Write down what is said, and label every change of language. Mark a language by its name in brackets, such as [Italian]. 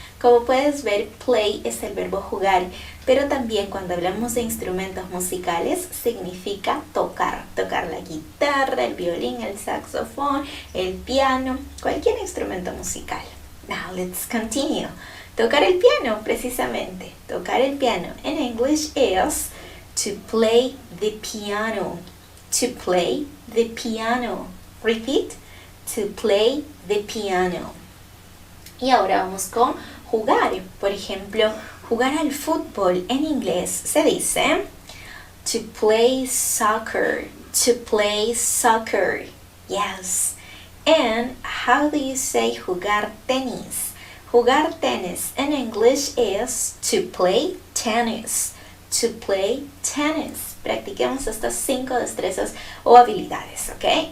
[Spanish] Como puedes ver, play es el verbo jugar, pero también cuando hablamos de instrumentos musicales significa tocar. Tocar la guitarra, el violín, el saxofón, el piano, cualquier instrumento musical. [English] Now let's continue. [Spanish] Tocar el piano, precisamente. Tocar el piano [English] in English is to play the piano. To play the piano. Repeat. To play the piano. [Spanish] Y ahora vamos con jugar. Por ejemplo, jugar al fútbol en inglés se dice [English] to play soccer. To play soccer. Yes. And how do you say [Spanish] jugar tenis? Jugar tenis [English] in English is to play tennis. To play tennis. [Spanish] Practiquemos estas 5 destrezas o habilidades, ¿ok?